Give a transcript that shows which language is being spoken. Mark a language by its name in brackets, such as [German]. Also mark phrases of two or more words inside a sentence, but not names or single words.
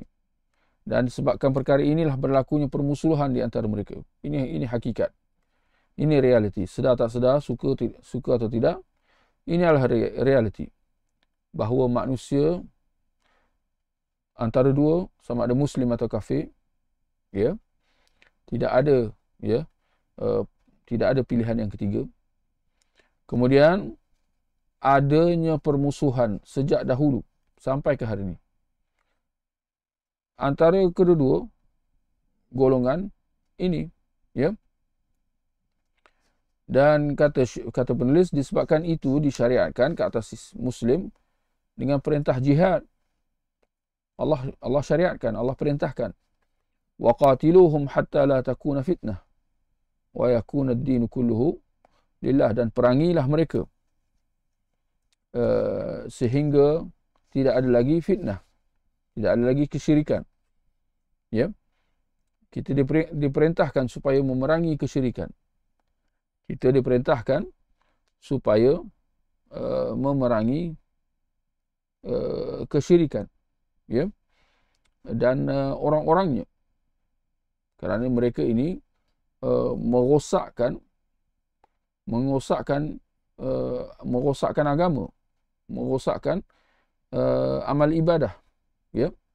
[Malay] Dan disebabkan perkara inilah berlakunya permusuhan di antara mereka. Ini hakikat. Ini realiti. Sedar tak sedar, suka atau tidak, ini adalah realiti. Bahawa manusia antara dua, sama ada Muslim atau kafir, ya, tidak ada, ya, tidak ada pilihan yang ketiga. Kemudian adanya permusuhan sejak dahulu sampai ke hari ini antara kedua-dua golongan ini, ya. Dan kata penulis, disebabkan itu disyariatkan ke atas Muslim dengan perintah jihad. Allah syariatkan, Allah perintahkan. [Arabic] وقاتلوهم حتى لا تكون فتنة ويكون الدين كله لله, [Malay] dan perangilah mereka sehingga tidak ada lagi fitnah, tidak ada lagi kesyirikan. Ya. Kita diperintahkan supaya memerangi kesyirikan. Kita diperintahkan supaya memerangi kesyirikan, ya, dan orang-orangnya, kerana mereka ini merosakkan agama, merosakkan amal ibadah, ya.